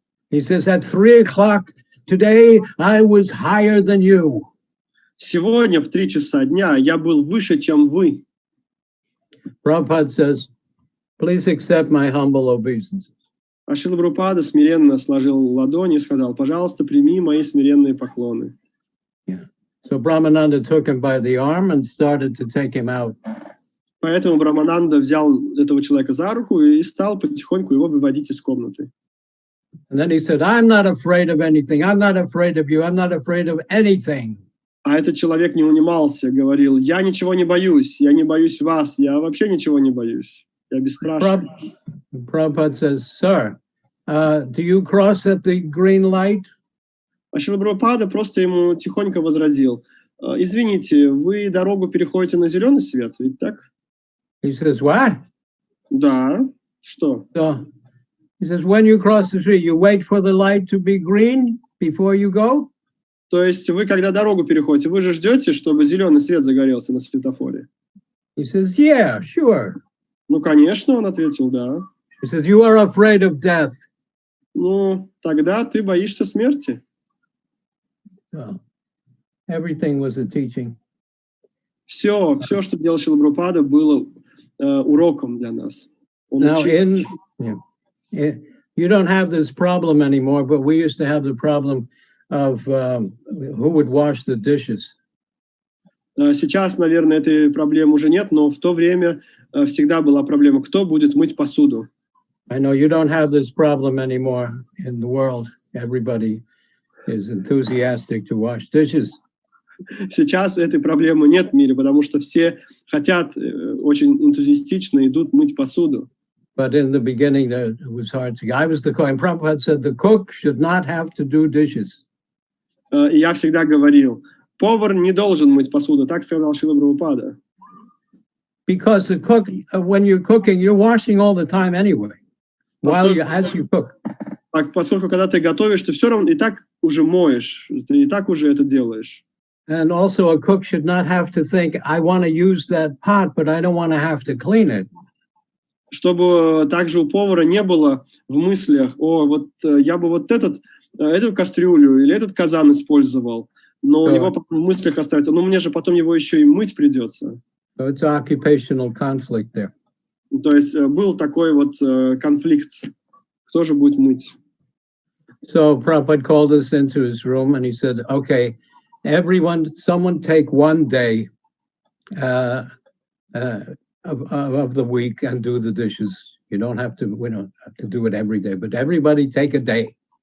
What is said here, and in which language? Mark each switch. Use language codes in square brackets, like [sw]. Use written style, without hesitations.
[en] He says, at 3 o'clock today, I was higher than you. [ru] Сегодня в 3 часа дня я был выше, чем вы. [en] Prabhupada says, please accept my humble obeisance. [ru] А Срила Прабхупада смиренно сложил ладони и сказал, пожалуйста, прими мои смиренные поклоны. [en] Yeah. So Brahmananda took him by the arm and started to take him out. [ru] Поэтому Брахмананда взял этого человека за руку и стал потихоньку его выводить из комнаты. [en] And then he said, I'm not afraid of anything. I'm not afraid of you. I'm not afraid of anything. [ru] А этот человек не унимался, говорил, я ничего не боюсь вас, я вообще ничего не боюсь, я бесстрашен. [en] Prabhupada says, sir, do you cross at the green light? [ru] А Срила Прабхупада просто ему тихонько возразил, извините, вы дорогу переходите на зеленый свет, ведь так? [en] He says, what? [ru] Да, что? [en] So, he says, when you cross the street, you wait for the light to be green before you go? [ru] То есть вы, когда дорогу переходите, вы же ждете, чтобы зеленый свет загорелся на светофоре? [en] He says, yeah, sure. [ru] Ну, конечно, он ответил, да. [en] He says, you are afraid of death. [ru] Ну, тогда ты боишься смерти. [en] So, everything was a teaching. [ru] Все, что делал Срила Прабхупада, было уроком для нас. [en] Now, you don't have this problem anymore, but we used to have the problem of who would wash the dishes. [ru] Сейчас, наверное, этой проблемы уже нет, но в то время всегда была проблема, кто будет мыть посуду. [en] I know you don't have this problem anymore in the world. Everybody is enthusiastic to wash dishes. [ru] Сейчас этой проблемы нет в мире, потому что все хотят, очень энтузиастично идут мыть посуду. [en] But in the beginning, it was hard to. I was the cook, and Prabhupada said the cook should not have to do dishes. [ru] И я всегда говорил, повар не должен мыть посуду, так сказал Срила Прабхупада. [en] because when you're cooking, you're washing all the time anyway, as you cook. [ru] Поскольку когда ты готовишь, ты все равно и так уже моешь, ты и так уже это делаешь. [en] And also a cook should not have to think, I want to use that pot, but I don't want to have to clean it. [ru] Чтобы также у повара не было в мыслях, вот я бы вот эту кастрюлю или этот казан использовал, но у него потом в мыслях остается, мне же потом его еще и мыть придется. [en] So it's occupational conflict there. [ru] То есть был такой вот конфликт, кто же будет мыть. [en] So Prabhupada called us into his room and he said, okay, someone take one day of the week and do the dishes. We don't have to do it every day, but everybody take a day.